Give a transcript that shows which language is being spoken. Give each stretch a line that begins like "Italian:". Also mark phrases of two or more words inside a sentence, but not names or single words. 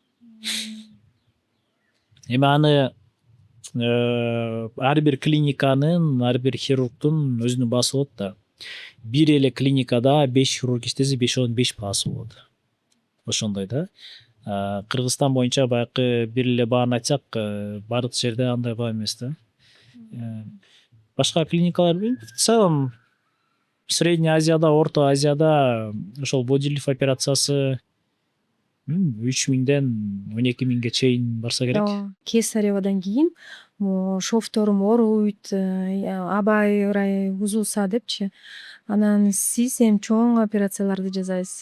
Kyrgyz: Эми аны ар бир клиниканын, ар бир хирургдун өзүнүн баасы болот да. Бир эле клиникада 5 хирург иштесе, 5-өн 5 баасы болот. Ошондой да. Кыргызстан боюнча баягы бир эле бааны айтсак, бардык жерде андай баа эмес да. Башка клиникалар
Russian: в целом
Kyrgyz: Средний Азияда, Орто Азияда ошол бодилифт операциясы 3000ден 12000ге чейин барса керек. Кесаревадан кийин шовторум ооруйт, абай ырай бузулса депчи. Анан сиз эми чоң операцияларды жасайсыз.